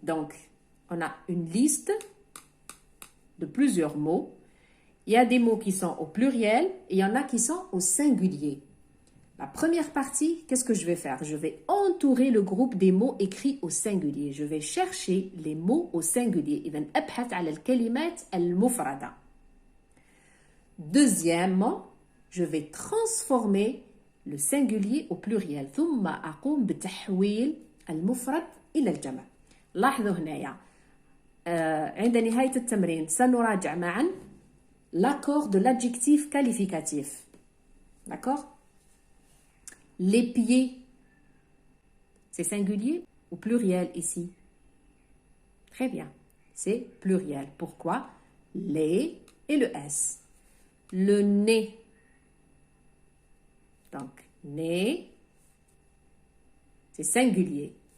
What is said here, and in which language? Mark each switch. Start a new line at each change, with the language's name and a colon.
French: Donc, on a une liste de plusieurs mots. Il y a des mots qui sont au pluriel et il y en a qui sont au singulier. La première partie, qu'est-ce que je vais faire? Je vais entourer le groupe des mots écrits au singulier. Je vais chercher les mots au singulier.
Arabic: إذن أبحث على الكلمات المفردة.
French: Deuxièmement, je vais transformer le singulier au pluriel.
Arabic: ثم أقوم بتحويل المفرد إلى الجمع. لاحظوا هنايا عند نهاية التمرين سنراجع معا
French: l'accord de l'adjectif qualificatif. D'accord? Les pieds, c'est singulier ou pluriel ici? Très bien, c'est pluriel. Pourquoi? Les et le S. Le nez. Donc, nez, c'est singulier.